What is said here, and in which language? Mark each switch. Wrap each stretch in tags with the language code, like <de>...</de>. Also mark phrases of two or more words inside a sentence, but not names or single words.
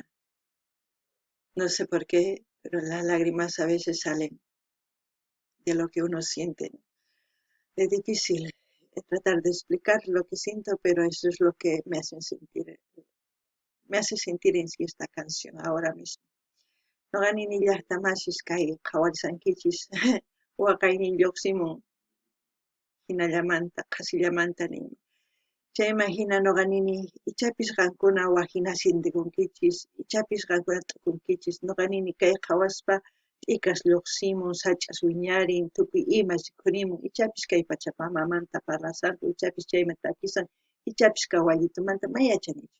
<es>No sé por qué, pero las lágrimas a veces salen de lo que uno siente, ¿no? Es difícil tratar de explicar lo que siento, pero eso es lo que me hace sentir en sí esta canción ahora mismo.</es> <qu>Noqani llaqtamasish kay qhawarsankichis waqaynin lluqsimun hinallamanta qasillamanta ninmi. Chayma hina noqanini ichapis qankuna wahina sintikunkichis, ichapis qankuna t'ukunkichis, noqanini kay qhawaspa t'ikash lluqsimun, sach'as wiñarin, tukuy ima rikhurimun, ichapis kay pachapa mamanta parlasarqu, ichapis chayma takisan, ichapis kawallitumanta mayachanichu.</qu>